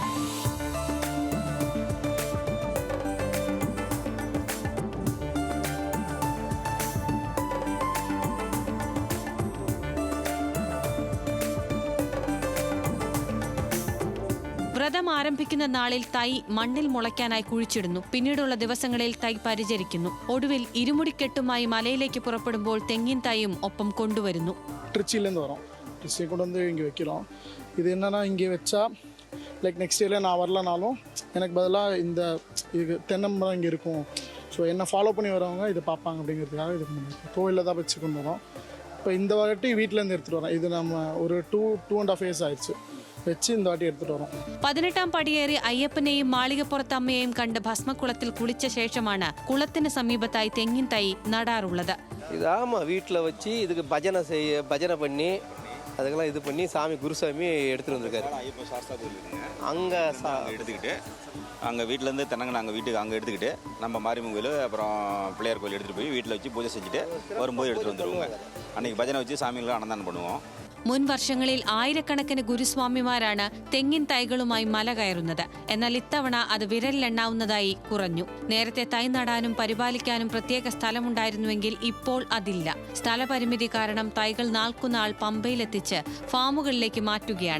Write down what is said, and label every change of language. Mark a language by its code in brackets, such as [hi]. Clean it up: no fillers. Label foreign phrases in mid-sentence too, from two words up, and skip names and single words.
[ml] വ്രതം ആരംഭിക്കുന്ന നാളിൽ തൈ മണ്ണിൽ മുളയ്ക്കാനായി കുഴിച്ചിടുന്നു. പിന്നീടുള്ള ദിവസങ്ങളിൽ തൈ പരിചരിക്കുന്നു. ഒടുവിൽ ഇരുമുടിക്കെട്ടുമായി മലയിലേക്ക് പുറപ്പെടുമ്പോൾ തെങ്ങിൻ തൈയും ഒപ്പം കൊണ്ടുവരുന്നു. [ta] திருச்சியிலேருந்து வரோம். திருச்சியை கொண்டு வந்து இங்கே வைக்கிறோம். இது என்னென்னா இங்கே வச்சா [en] next year [ta] நான் வரலனாலும் எனக்கு பதிலாக இந்த இது தென்னமரம் இங்கே இருக்கும். ஸோ என்னை ஃபாலோ பண்ணி வரவங்க இதை பார்ப்பாங்க அப்படிங்கிறதுக்காக இது பண்ணிருக்கோம். கோவிலில் தான் வச்சு கொண்டு வரோம். இப்போ இந்த வாட்டி வீட்டிலேருந்து எடுத்துகிட்டு வரோம். இது நம்ம ஒரு 2.5 years ஆயிடுச்சு വെച്ച് இந்த வாட்டி எடுத்துட்டு வரோம். [ml] 18ാം പടിയേറി അയ്യപ്പനെയും മാളികപ്പുറത്തമ്മയെയും കണ്ട് ഭസ്മക്കുളത്തിൽ കുളിച്ച ശേഷമാണ് കുളത്തിന് സമീപത്തായി തെങ്ങിൻ തൈ നടാറുള്ളത്. [ta] இதாமா வீட்டில் வச்சு இதுக்கு பஜனை பண்ணி அதுக்கெல்லாம் இது பண்ணி சாமி குருசாமி எடுத்துகிட்டு வந்திருக்காரு. அங்கே எடுத்துக்கிட்டு அங்கே வீட்டிலேருந்து தென்னங்க நாங்கள் வீட்டுக்கு அங்கே எடுத்துக்கிட்டு நம்ம மாரியம்மன் கோயில் அப்புறம் பிள்ளையார் கோயில் எடுத்துகிட்டு போய் வீட்டில் வச்சு பூஜை செஞ்சுட்டு வரும்போது எடுத்துகிட்டு வந்துடுவோங்க. அன்றைக்கி பஜனை வச்சு சாமிகளும் அன்னதானம் பண்ணுவோம். [ml] മുൻ വർഷങ്ങളിൽ ആയിരക്കണക്കിന് ഗുരുസ്വാമിമാരാണ് തെങ്ങിൻ തൈകളുമായി മല കയറുന്നത്. എന്നാൽ ഇത്തവണ അത് വിരലിലെണ്ണാവുന്നതായി കുറഞ്ഞു. നേരത്തെ തൈ നടാനും പരിപാലിക്കാനും പ്രത്യേക സ്ഥലമുണ്ടായിരുന്നുവെങ്കിൽ ഇപ്പോൾ അതില്ല. സ്ഥലപരിമിതി കാരണം തൈകൾ നാൾക്കുനാൾ പമ്പയിലെത്തിച്ച് ഫാമുകളിലേക്ക് മാറ്റുകയാണ്.